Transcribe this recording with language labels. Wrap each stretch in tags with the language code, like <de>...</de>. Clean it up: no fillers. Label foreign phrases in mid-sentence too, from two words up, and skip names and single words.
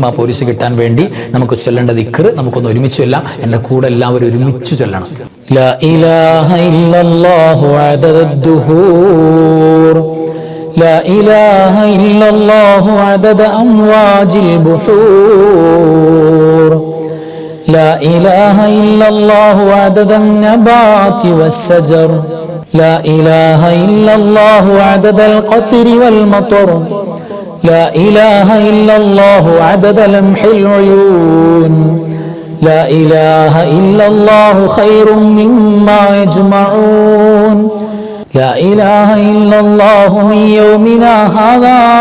<ml>ആ പോലീസ് കിട്ടാൻ വേണ്ടി നമുക്ക് ചൊല്ലേണ്ട ദിക്ർ നമുക്കൊന്ന് ഒരുമിച്ച് ചൊല്ലാം. എൻ്റെ കൂടെ എല്ലാവരും ഒരുമിച്ച് ചൊല്ലണം.</ml> <ar>لا إله إلا الله عدد الدهور، لا إله إلا الله عدد أمواج البحور, لا إله إلا الله عدد النبات والشجر، لا إله إلا الله عدد القطر والمطر، لا إله إلا الله عدد لمح العيون، لا إله إلا الله خير مما يجمعون، لا إله إلا الله من يومنا هذا</ar>